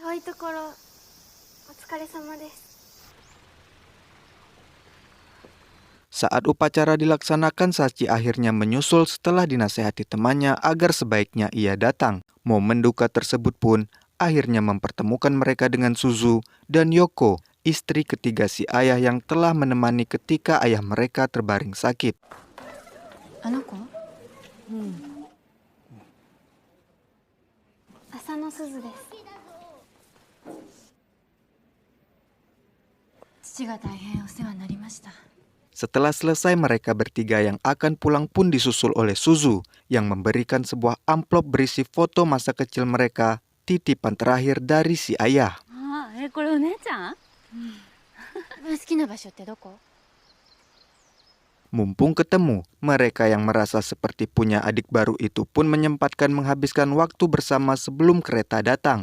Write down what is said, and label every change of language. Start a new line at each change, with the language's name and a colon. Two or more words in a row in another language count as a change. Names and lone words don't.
Indonesian: Saat upacara dilaksanakan, Sachi akhirnya menyusul setelah dinasehati temannya agar sebaiknya ia datang. Momen duka tersebut pun akhirnya mempertemukan mereka dengan Suzu dan Yoko, istri ketiga si ayah yang telah menemani ketika ayah mereka terbaring sakit.
Japanese: Anoko? 浅野すずです. 父が大変お世話になりました.
Indonesian: Setelah selesai, mereka bertiga yang akan pulang pun disusul oleh Suzu yang memberikan sebuah amplop berisi foto masa kecil mereka, titipan terakhir dari si ayah. Mumpung ketemu, mereka yang merasa seperti punya adik baru itu pun menyempatkan menghabiskan waktu bersama sebelum kereta datang.